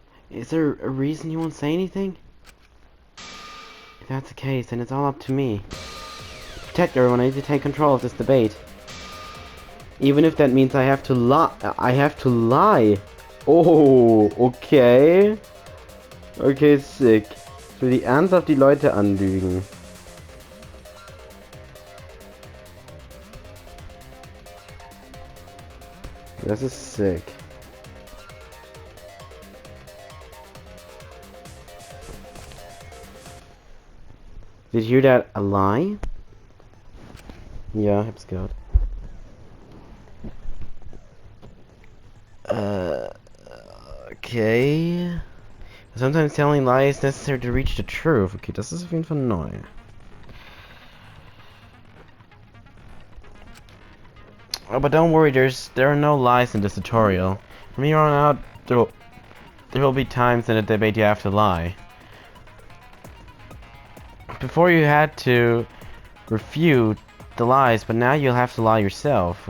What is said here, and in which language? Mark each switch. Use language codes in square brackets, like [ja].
[en] Is there a reason he won't say anything? If that's the case, then it's all up to me. To protect everyone, I need to take control of this debate. Even if that means I have to lie. Oh, okay. Okay, sick. [de] Ich will die ernsthaft die Leute anlügen. Das ist sick. [en] Did you hear that? A lie? [de] Ja, ich hab's gehört. [en] Okay. Sometimes telling lies is necessary to reach the truth. [de] Okay, das ist auf jeden Fall neu. [en] Oh, but don't worry, there are no lies in this tutorial. From here on out, there will be times in a debate you have to lie. Before you had to refute the lies, but now you'll have to lie yourself.